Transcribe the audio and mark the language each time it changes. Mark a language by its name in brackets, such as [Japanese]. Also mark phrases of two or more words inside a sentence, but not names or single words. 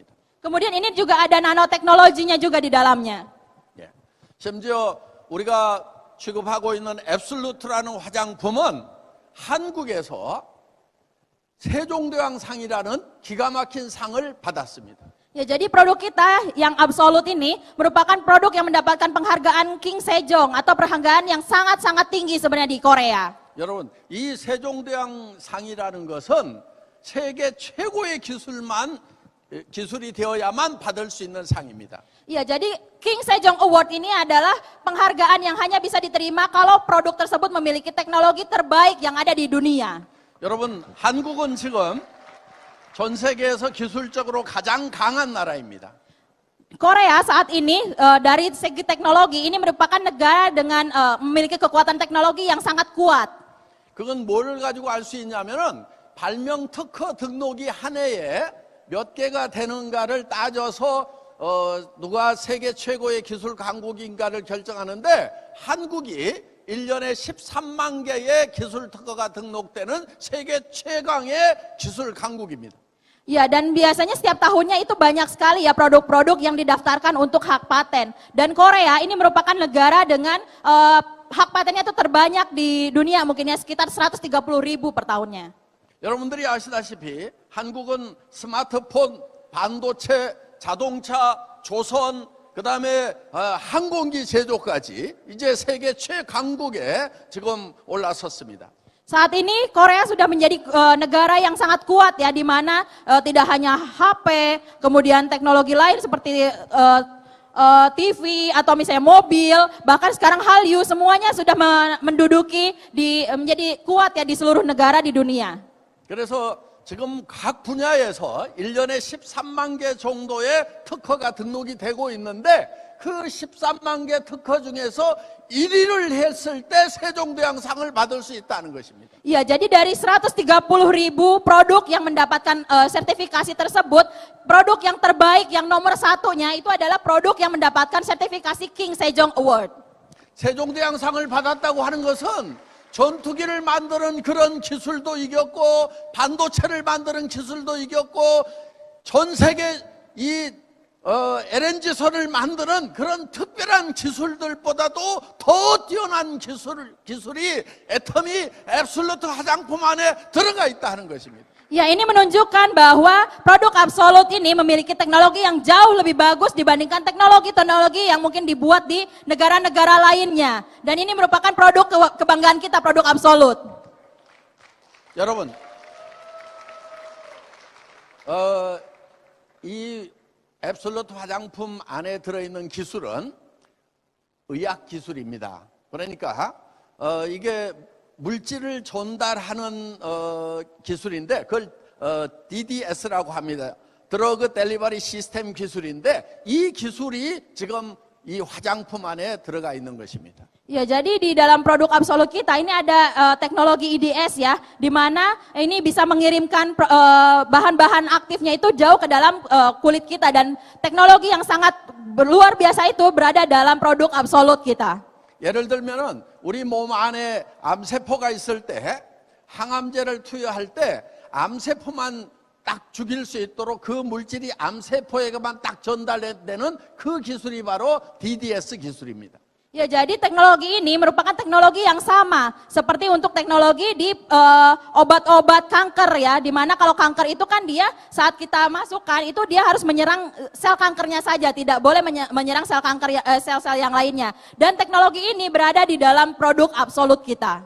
[Indonesian] Kemudian ini juga ada nanoteknologinya juga di dalamnya. [Korean] 예. 심지어 우리가 취급하고 있는 앱솔루트라는 화장품은 한국에서 세종대왕상이라는 기가 막힌 상을 받았습니다. [Indonesian] Ya, jadi produk kita yang absolut ini merupakan produk yang mendapatkan penghargaan King Sejong atau penghargaan yang sangat-sangat tinggi sebenarnya di Korea. [Korean] 여러분, 이 세종대왕상이라는 것은 세계 최고의 기술이 되어야만 받을 수 있는 상입니다. [Indonesian] Ya, jadi King Sejong Award ini adalah penghargaan yang hanya bisa diterima kalau produk tersebut memiliki teknologi terbaik yang ada di dunia. [Korean] 여러분, 한국은 지금 전 세계에서 기술적으로 가장 강한 나라입니다. [Indonesian] Korea saat ini dari segi teknologi ini merupakan negara dengan memiliki kekuatan teknologi yang sangat kuat. [Korean] 그건 뭘 가지고 알 수 있냐면은 발명 특허 등록이 한 해에 몇 개가 되는가를 따져서 누가 세계 최고의 기술 강국인가를 결정하는데 한국이 1년에 13만 개의 기술 특허가 등록되는 세계 최강의 기술 강국입니다. [Indonesian] Ya, dan biasanya setiap tahunnya itu banyak sekali ya produk-produk yang didaftarkan untuk hak paten. Dan Korea ini merupakan negara dengan hak patennya itu terbanyak di dunia, mungkin ya sekitar 130.000 per tahunnya. [Korean] 여러분들이 아시다시피 한국은 스마트폰, 반도체, 자동차, 조선, 그다음에 항공기 제조까지 이제 세계 최강국에 지금 올라섰습니다. [Indonesian] Saat ini Korea sudah menjadi negara yang sangat kuat ya, di mana tidak hanya HP, kemudian teknologi lain seperti TV atau misalnya mobil, bahkan sekarang Hallyu semuanya sudah menduduki menjadi kuat ya di seluruh negara di dunia. [Korean] 그래서 지금 각 분야에서 1년에 13만 개 정도의 특허가 등록이 되고 있는데 그 13만 개 특허 중에서 1위를 했을 때 세종대왕상을 받을 수 있다는 것입니다. [Indonesian] Ya, jadi dari 130.000 produk yang mendapatkan sertifikasi tersebut, produk yang terbaik, yang nomor satunya itu adalah produk yang mendapatkan sertifikasi King Sejong Award. [Korean] 세종대왕상을 받았다고 하는 것은 전투기를 만드는 그런 기술도 이겼고 반도체를 만드는 기술도 이겼고 전 세계 이 LNG선을 만드는 그런 특별한 기술들보다도 더 뛰어난 기술이 애터미 앱솔루트 화장품 안에 들어가 있다는 것입니다. [Indonesian] Ya, ini menunjukkan bahwa produk Absolut ini memiliki teknologi yang jauh lebih bagus dibandingkan teknologi-teknologi yang mungkin dibuat di negara-negara lainnya. Dan ini merupakan produk kebanggaan kita, produk Absolut. [Korean] 여러분, 이 앱솔루트 화장품 안에 들어있는 기술은 의학 기술입니다. 그러니까 이게 물질을 전달하는 기술인데 그걸 DDS라고 합니다. [English] drug delivery system [Korean] 기술인데 이 기술이 지금 이 화장품 안에 들어가 있는 것입니다. [Indonesian] Ya, jadi di dalam produk Absolut kita ini ada teknologi IDS ya, di mana ini bisa mengirimkan bahan-bahan aktifnya itu jauh ke dalam kulit kita dan teknologi yang sangat luar biasa itu berada dalam produk Absolut kita. [Korean] 예를 들면은 우리 몸 안에 암세포가 있을 때 항암제를 투여할 때 암세포만 딱 죽일 수 있도록 그 물질이 암세포에게만 딱 전달되는 그 기술이 바로 DDS 기술입니다. [Indonesian] Ya, jadi teknologi ini merupakan teknologi yang sama seperti untuk teknologi di obat-obat kanker ya, di mana kalau kanker itu kan dia saat kita masukkan itu dia harus menyerang sel kankernya saja, tidak boleh menyerang sel kanker sel-sel yang lainnya. Dan teknologi ini berada di dalam produk Absolut kita.